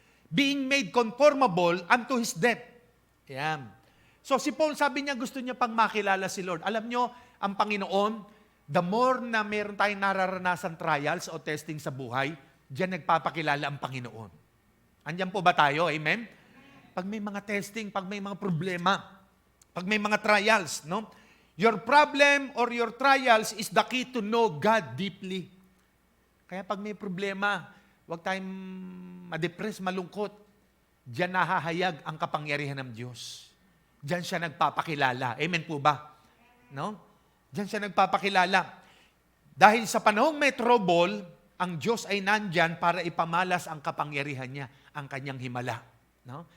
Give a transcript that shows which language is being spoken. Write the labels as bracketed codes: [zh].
[en] Being made conformable unto His death. [tl] Yan. So si Paul sabi niya gusto niya pang makilala si Lord. Alam nyo, ang Panginoon, the more na meron tayong nararanasan trials o testing sa buhay, diyan nagpapakilala ang Panginoon. Andiyan po ba tayo? Amen? Pag may mga testing, pag may mga problema, pag may mga trials, no? [en] Your problem or your trials is the key to know God deeply. [tl] Kaya pag may problema, huwag tayong ma-depress, malungkot. Diyan nahahayag ang kapangyarihan ng Diyos. Diyan siya nagpapakilala. Amen po ba? No? Diyan siya nagpapakilala. Dahil sa panahong may trouble, ang Diyos ay nandyan para ipamalas ang kapangyarihan niya, ang kanyang himala. No?